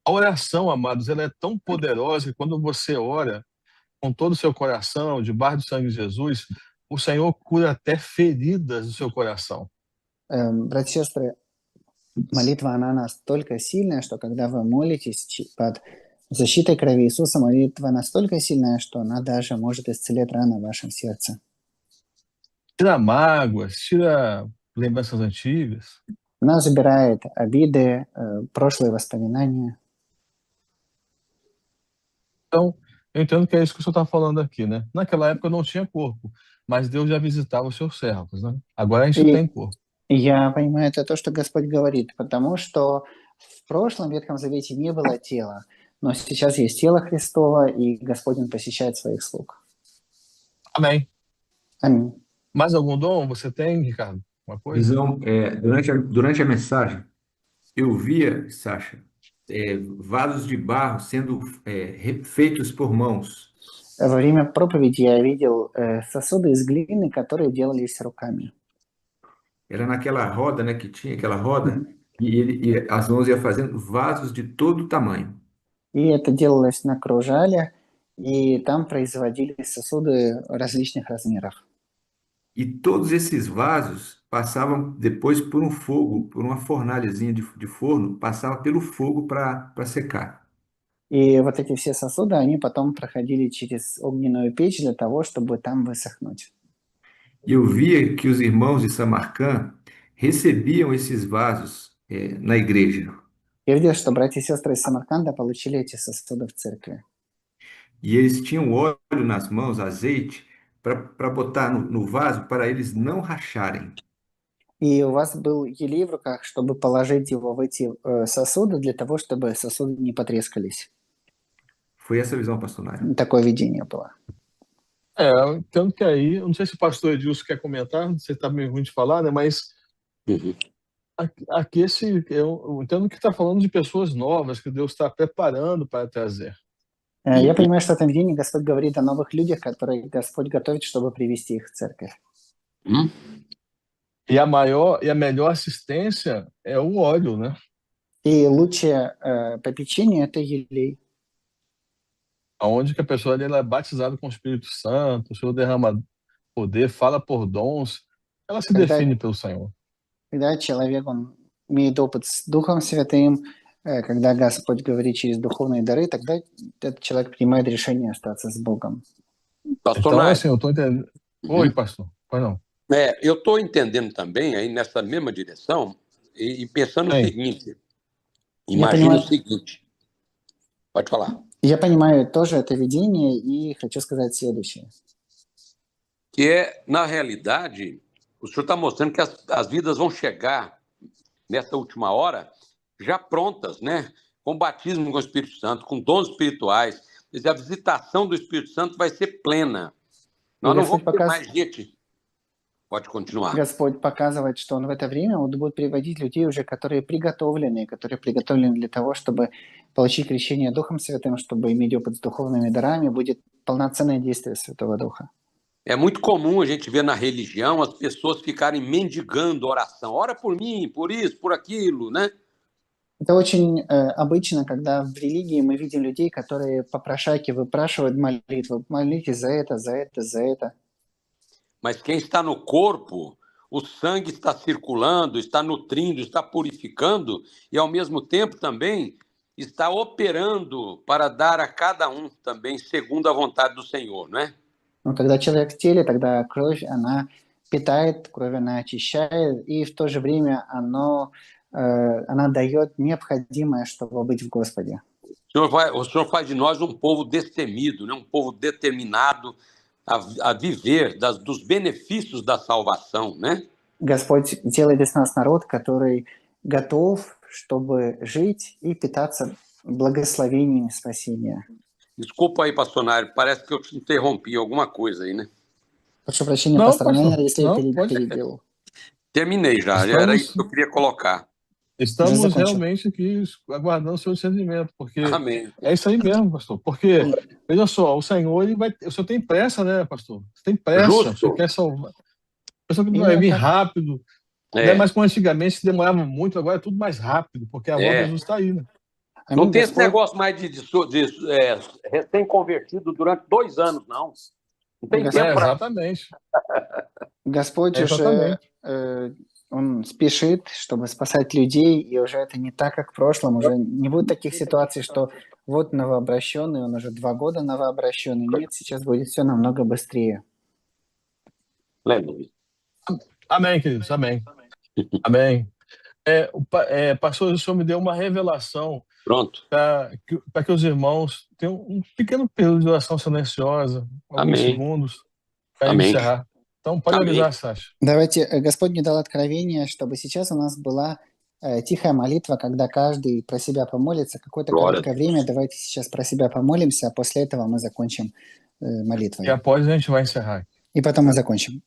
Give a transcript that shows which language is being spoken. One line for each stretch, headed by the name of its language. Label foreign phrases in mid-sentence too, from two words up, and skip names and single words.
Portuguese: A oração, amados, ela é tão poderosa que quando você ora com todo o seu coração, debaixo do sangue de Jesus, o Senhor cura até feridas do seu coração.
Russian: Братья и сестры, молитва, она настолько сильная, что когда вы молитесь под защитой крови Иисуса, молитва настолько сильная, что она даже может исцелять раны в вашем сердце.
Portuguese: Tira mágoas, tira lembranças antigas.
Russian: Она забирает обиды, прошлые воспоминания.
Portuguese: Então, eu entendo que é isso que o senhor está falando aqui, né? Naquela época não tinha corpo, mas Deus já visitava os seus servos, né? Agora a gente tem corpo.
Russian: Я понимаю, это то, что Господь говорит, потому что в прошлом Ветхом Завете не было тела, но сейчас есть тело Христово, и Господь Он посещает своих слуг.
Portuguese: Amém.
Russian: Аминь.
Portuguese: Mais algum dom você tem, Ricardo? Uma coisa? Visão, durante a mensagem, eu via, Sacha, vasos de barro sendo feitos por mãos.
Russian: Во время проповеди я видел сосуды из глины, которые делались руками.
Portuguese: Era naquela roda, né, que tinha aquela roda, e as mãos iam fazendo vasos de todo tamanho.
Russian: И это делалось на кружале, и там производились сосуды различных размеров.
Portuguese: E todos esses vasos passavam depois por um fogo, por uma fornalhazinha de forno, passava pelo fogo para secar.
Russian: И вот эти все сосуды, они потом проходили через огненную печь для того, чтобы там высохнуть.
Portuguese: E eu via que os irmãos de Samarcã recebiam esses vasos na igreja.
Russian: Я видел, что братья и сестры из Самарканда получили эти сосуды в церкви.
Portuguese: E eles tinham óleo nas mãos, azeite, para botar no vaso, para eles não racharem.
Russian: И у вас был елей в руках, чтобы положить его в эти сосуды, для того, чтобы сосуды не потрескались.
Portuguese: Foi essa a visão, pastor Nário.
Russian: Такое видение было.
Portuguese: Eu entendo que aí, eu não sei se o pastor Edilson quer comentar, você está meio ruim de falar, né? Mas aqui eu entendo que está falando de pessoas novas que Deus está preparando para trazer.
Russian: Я понимаю, что в этом видении Господь говорит о новых людях, которые Господь готовит, чтобы привести их в церковь.
Portuguese: E a melhor assistência é o óleo, né?
Russian: И лучшее попечение – это елей.
Portuguese: Onde que a pessoa ela é batizada com o Espírito Santo, o Senhor derrama poder, fala por dons, ela se define pelo Senhor.
Russian: Когда человек он имеет опыт с Духом Святым, когда Господь говорит через духовные дары, тогда этот человек принимает решение остаться с Богом.
Portuguese: Pastor Então, Nário, assim, eu estou entendendo. Oi, pastor. Pois não. eu estou entendendo também, aí nessa mesma direção, e pensando o seguinte, imagina o seguinte, pode falar.
Russian: Я понимаю тоже это видение и хочу сказать следующее.
Portuguese: Que na realidade, o senhor está mostrando que as vidas vão chegar nessa última hora já prontas, né? Com batismo com o Espírito Santo, com dons espirituais. Quer dizer, a visitação do Espírito Santo vai ser plena. Nós não vamos ter mais gente. Pode continuar.
Russian: Господь показывает, что Он в это время будет приводить людей уже, которые приготовлены для того, чтобы получить крещение Духом Святым, чтобы иметь опыт с духовными дарами, будет полноценное действие Святого Духа.
Portuguese: É muito comum a gente ver na religião as pessoas ficarem mendigando oração. Ora por mim, por isso, por aquilo, né?
Russian: Это очень обычно, когда в религии мы видим людей, которые попрошайки выпрашивают молитву. Молитесь за это, за это, за это.
Portuguese: Mas quem está no corpo, o sangue está circulando, está nutrindo, está purificando e, ao mesmo tempo, também está operando para dar a cada um também segundo a vontade do Senhor, não é?
Russian: Но когда человек в теле, тогда кровь, она питает, кровь, она очищает, и в то же время она дает необходимое, чтобы быть в Господе.
Portuguese: O Senhor faz de nós um povo destemido, né? Um povo determinado a viver dos benefícios da salvação, né?
Russian: Господь делает из нас народ, который готов, чтобы жить и питаться благословениями спасения.
Portuguese: Desculpa aí, pastor Nário, parece que eu te interrompi alguma coisa aí, né?
Russian: Прошу прощения, пастор Найер, если я перебил.
Portuguese: Terminei já, era isso que eu queria colocar. Estamos realmente aqui aguardando o seu discernimento, porque Amém. É isso aí mesmo, pastor. Porque, veja só, o Senhor, o senhor tem pressa, né, pastor? Você tem pressa, você quer salvar. A pessoa que vai vir rápido. Não é mais como antigamente, se demorava muito, agora é tudo mais rápido, porque a volta de Jesus está aí, né? Não
Russian: Аминь,
Portuguese: tem esse
Russian: Господь.
Portuguese: negócio mais de recém-convertido durante 2 anos, não. Não tem
Russian: Господь,
Portuguese: tempo para... Exatamente.
Russian: Господь уже
Portuguese: Exatamente.
Russian: Он спешит, чтобы спасать людей, и уже это не так, как в прошлом. Уже не будет таких ситуаций, что вот новообращенный, он уже 2 года новообращенный. Нет, сейчас будет все намного быстрее.
Portuguese: Aleluia. Amém, queridos. Amém. Amém. Pastor, o senhor me deu uma revelação Pronto. para que os irmãos tenham um pequeno período de oração silenciosa, alguns Amém. segundos, para Amém. encerrar. Então, pode Amém. avisar, Sasha.
Russian: Давайте, Господь мне дал откровение, чтобы сейчас у нас была тихая молитва, когда каждый про себя помолится. Какое-то
Portuguese: Glória a
Russian: короткое
Portuguese: Deus.
Russian: время, давайте сейчас про себя помолимся, а после этого мы закончим
Portuguese: E
Russian: молитвой.
Portuguese: após a gente vai encerrar.
Russian: И потом мы закончим.